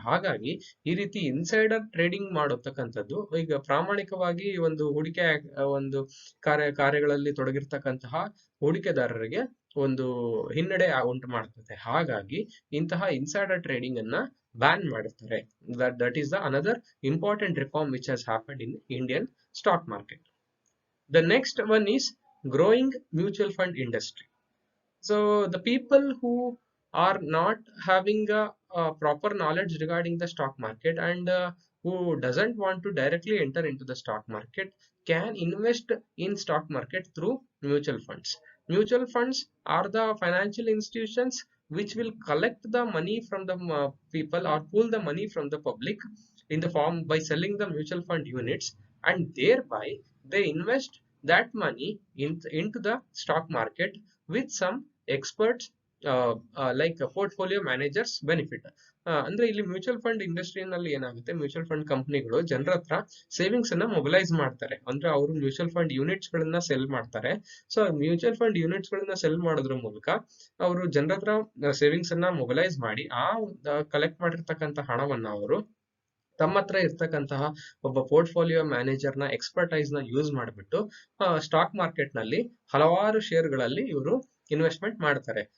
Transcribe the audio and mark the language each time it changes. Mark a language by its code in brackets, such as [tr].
[kn] ಹಾಗಾಗಿ ಈ ರೀತಿ ಇನ್ಸೈಡರ್ ಟ್ರೇಡಿಂಗ್ ಮಾಡತಕ್ಕಂಥದ್ದು ಈಗ ಪ್ರಾಮಾಣಿಕವಾಗಿ ಒಂದು ಹೂಡಿಕೆ ಒಂದು ಕಾರ್ಯಗಳಲ್ಲಿ ತೊಡಗಿರ್ತಕ್ಕಂತಹ ಹೂಡಿಕೆದಾರರಿಗೆ ಒಂದು ಹಿನ್ನಡೆ ಉಂಟು ಮಾಡ್ತದೆ. ಹಾಗಾಗಿ ಇಂತಹ ಇನ್ಸೈಡರ್ ಟ್ರೇಡಿಂಗ್ ಅನ್ನ ಬ್ಯಾನ್ ಮಾಡುತ್ತಾರೆ. [en] That is the another important reform which has happened in Indian stock market. The next one is growing mutual fund industry. So the people who are not having a proper knowledge regarding the stock market and who doesn't want to directly enter into the stock market can invest in stock market through mutual funds. Mutual funds are the financial institutions which will collect the money from the people or pull the money from the public in the form by selling the mutual fund units, and thereby they invest that money into the stock market with some experts like portfolio managers benefit. [kn] ಅಂದ್ರೆ ಇಲ್ಲಿ mutual fund ಇಂಡಸ್ಟ್ರಿನಲ್ಲಿ ಏನಾಗುತ್ತೆ, mutual fund ಕಂಪನಿಗಳು ಜನರ ಹತ್ರ savings ಅನ್ನ mobilise ಮಾಡ್ತಾರೆ. ಅಂದ್ರೆ ಅವರು ಮ್ಯೂಚುವಲ್ ಫಂಡ್ ಯೂನಿಟ್ಸ್ ಗಳನ್ನ ಸೆಲ್ ಮಾಡ್ತಾರೆ. ಸೊ ಮ್ಯೂಚುವಲ್ ಫಂಡ್ ಯೂನಿಟ್ಸ್ ಗಳನ್ನ ಸೆಲ್ ಮಾಡೋದ್ರ ಮೂಲಕ ಅವರು ಜನರ ಹತ್ರ ಸೇವಿಂಗ್ಸ್ ಅನ್ನ ಮೊಬಿಲೈಸ್ ಮಾಡಿ ಆ ಕಲೆಕ್ಟ್ ಮಾಡಿರ್ತಕ್ಕಂಥ ಹಣವನ್ನ ಅವರು ತಮ್ಮ ಹತ್ರ ಇರ್ತಕ್ಕಂತಹ ಒಬ್ಬ ಪೋರ್ಟ್ಫೋಲಿಯೋ ಮ್ಯಾನೇಜರ್ ನ ಎಕ್ಸ್ಪರ್ಟೈಸ್ ನ ಯೂಸ್ ಮಾಡಿಬಿಟ್ಟು ಸ್ಟಾಕ್ ಮಾರ್ಕೆಟ್ ನಲ್ಲಿ ಹಲವಾರು ಷೇರ್ಗಳಲ್ಲಿ ಇವರು ಇನ್ವೆಸ್ಟ್ಮೆಂಟ್ ಮಾಡ್ತಾರೆ.